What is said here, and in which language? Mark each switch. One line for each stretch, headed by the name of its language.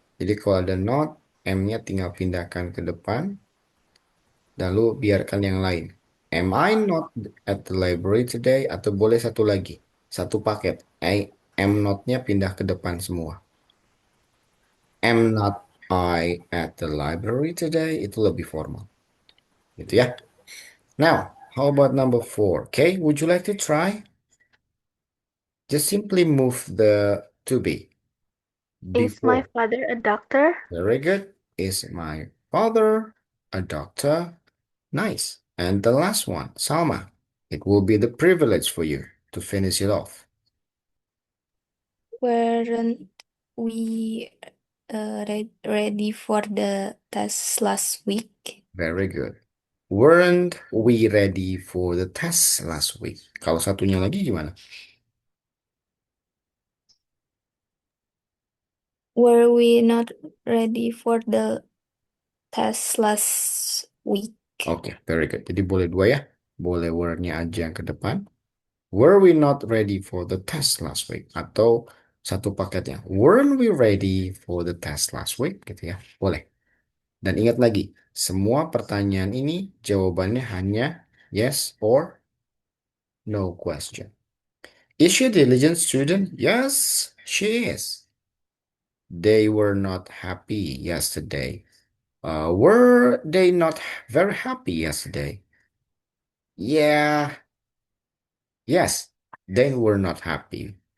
Indonesian: Jadi kalau ada not, M-nya tinggal pindahkan ke depan, lalu biarkan yang lain.
English: Am I not at the library today?
Indonesian: Atau boleh satu lagi, satu paket. Am not-nya pindah ke depan semua.
English: Am not I at the library today?
Indonesian: Itu lebih formal. Gitu ya.
English: Now, how about number 4? Okay, would you like to try? Just simply move the to be Is my before. father a doctor? Very good. Is my father a doctor? Nice. And the last one, Salma. It will be the privilege for you to finish it off. Weren't we ready for the test last week? Very good. Weren't we ready for the test last week?
Indonesian: Kalau satunya lagi gimana?
English: Were we not ready for the test last week?
Indonesian: Oke,
English: very good.
Indonesian: Jadi boleh 2 ya. Boleh were-nya aja yang ke depan.
English: Were we not ready for the test last week?
Indonesian: Atau satu paketnya.
English: Weren't we ready for the test last week?
Indonesian: Gitu ya. Boleh. Dan ingat lagi, semua pertanyaan ini jawabannya hanya yes or no question.
English: Is she a diligent student? Yes, she is. They were not happy yesterday. Were they not very happy yesterday? Yeah, yes, they were not happy.